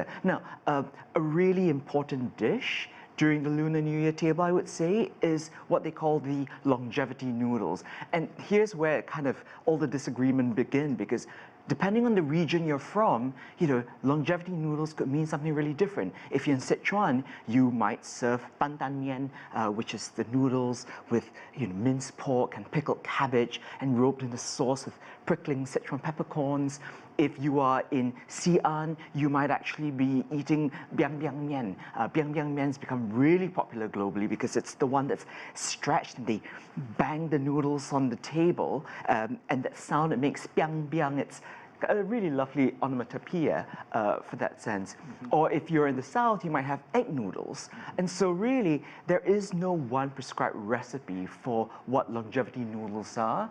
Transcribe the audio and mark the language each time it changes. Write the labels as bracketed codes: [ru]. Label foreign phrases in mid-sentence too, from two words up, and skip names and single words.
[en] Now, a really important dish during the Lunar New Year table, I would say, is what they call the longevity noodles. And here's where kind of all the disagreement begin, because depending on the region you're from, longevity noodles could mean something really different. If you're in Sichuan, you might serve ban dan mian, which is the noodles with minced pork and pickled cabbage and robed in the sauce with prickling Sichuan peppercorns. If you are in Xi'an, you might actually be eating biang biang mian. Biang biang mian's become really popular globally because it's the one that's stretched and they bang the noodles on the table, and that sound it makes biang biang, it's a really lovely onomatopoeia for that sense. Or if you're in the south, you might have egg noodles. And so really, there is no one prescribed recipe for what longevity noodles are.